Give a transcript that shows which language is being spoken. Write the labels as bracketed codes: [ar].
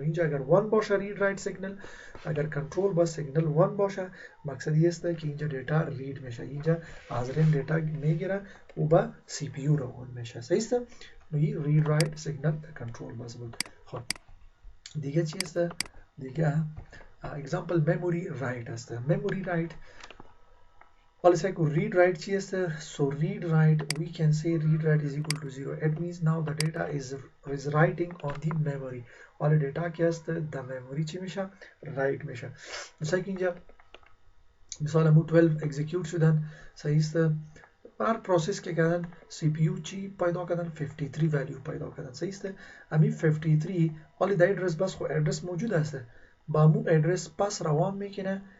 [fa] اینجا اگر 1 باشه رید رایت سیگنال، اگر کنترل بس سیگنال 1 باشه مقصد این است که اینجا دیتا رید میشه، اینجا از ریم دیتا میگیره و با سی پی یو روان میشه. صحیح است؟ این رید رایت سیگنال کنترل بس بود. خب دیگه چی است؟ دیگه example memory write است. [en] memory write also read write [fa] چی است؟ [en] so read write we can say read write is equal to 0. it means now the data is writing on the memory. [fa] حالا دیتا که است در memory چی میشه؟ write میشه. مثلا که اینجا مثال همون 12 execute شدن. صحیح است؟ هر پروسس که کردن سی پی یو چی پیدا کردن؟ 53 ولیو پیدا کردن. صحیح است؟ امی 53 حالا در ادرس بس خو ادرس موجود است با مو ادرس پس روان میکنه